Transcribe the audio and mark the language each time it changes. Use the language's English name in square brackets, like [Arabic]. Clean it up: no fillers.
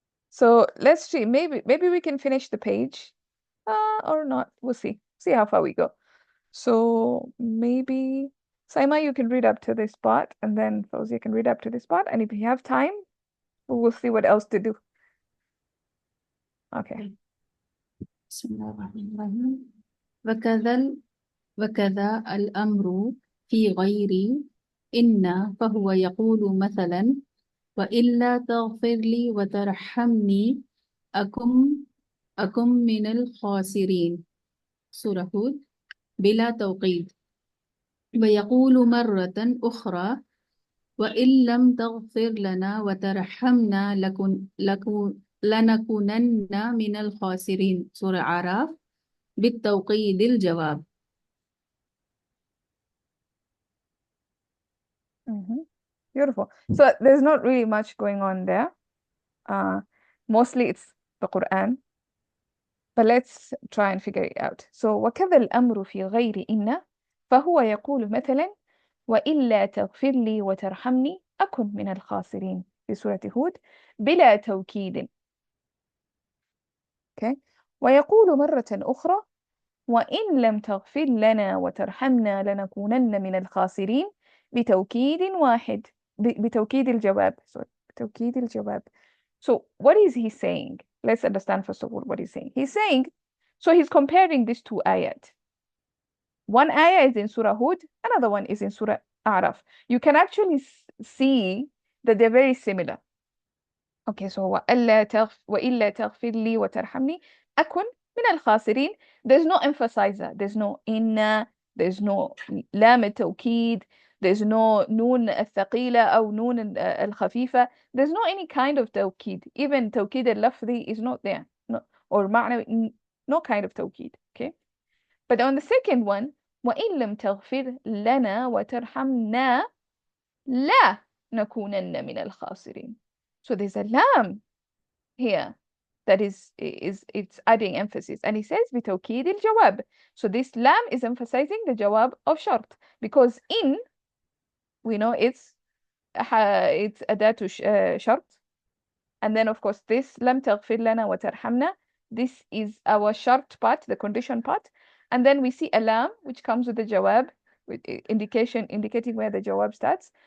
[English] So let's see. Maybe we can finish the page. Or not. We'll see. See how far we go. So maybe Saima, you can read up to this part, and then Fawzia can read up to this part. And if you have time, we'll see what else to do. Okay. [Arabic] بسم الله الرحمن الرحيم وكذا الأمر في غير إن فهو يقول مثلا وإلا تغفر لي وترحمني أكن من الخاسرين سورة هود بلا توقيد ويقول مرة أخرى وإن لم تغفر لنا وترحمنا لنكونن من الخاسرين سورة أعراف بالتوقيد الجواب. [English] Beautiful. So there's not really much going on there. Mostly it's the Quran. But let's try and figure it out. [Arabic] So وكذا الأمر في غير إن فهو يقول مثلا وإلا تغفر لي وترحمني أكن من الخاسرين في سورة هود بلا توكيد. [English] Okay. [Arabic] ويقول مرة أخرى وإن لم تغفر لنا وترحمنا لنكونن من الخاسرين بتوكيد واحد بتوكيد الجواب. [English] Sorry. [Arabic] بتوكيد الجواب. [English] So what is he saying? Let's understand first of all what he's saying. He's saying, so he's comparing these two ayat. One ayah is in Surah Hud, another one is in Surah A'raf. You can actually see that they're very similar. Okay, so [Arabic] وَإِلَّا تَغْفِرْ لِي وَتَرْحَمْنِي أَكُنْ مِنَ الْخَاسِرِينَ. [English] There's no emphasizer, there's no inna, there's no [Arabic] لام التوكيد, [English] there's no [Arabic] نون الثقيلة أو نون الخفيفة. [English] There's no any kind of توكيد. Even [Arabic] توكيد اللفظي [English] is not there. No, or معنى, no kind of توكيد. Okay. But on the second one, [Arabic] وَإِن لَمْ تَغْفِرْ لَنَا وَتَرْحَمْنَا لَا نَكُونَنَّ مِنَ الْخَاسِرِينَ. [English] So there's a lam here that is it's adding emphasis, and he says [Arabic] بتوكيد الجواب. [English] So this lam is emphasizing the jawab of shart, because in, we know it's adatu shart, and then of course this lam [Arabic] تغفر لنا وترحمنا, [English] this is our shart part, the condition part, and then we see a lam which comes with the jawab, with indicating where the jawab starts.